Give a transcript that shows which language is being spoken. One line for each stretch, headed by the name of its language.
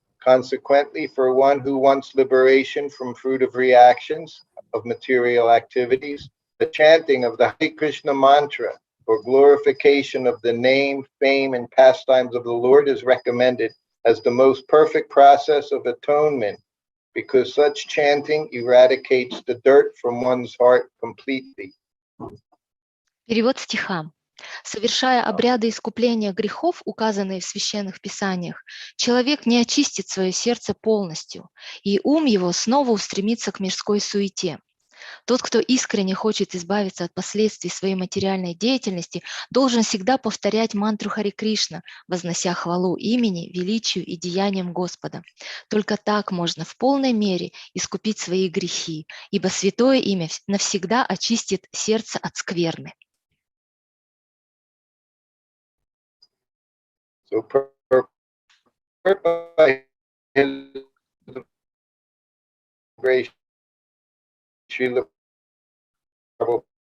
English: Consequently, for one who wants liberation from fruitive reactions of material activities, the chanting of the Hare Krishna mantra or glorification of the name, fame, and pastimes of the Lord is recommended as the most perfect process of atonement, because such chanting eradicates the dirt from one's heart completely.
Russian: Перевод стиха. Совершая обряды искупления грехов, указанные в священных писаниях, человек не очистит свое сердце полностью, и ум его снова устремится к мирской суете. Тот, кто искренне хочет избавиться от последствий своей материальной деятельности, должен всегда повторять мантру Харе Кришна, вознося хвалу имени, величию и деяниям Господа. Только так можно в полной мере искупить свои грехи, ибо святое имя навсегда очистит сердце от скверны.
English: So by his grace, Srila Prabhupada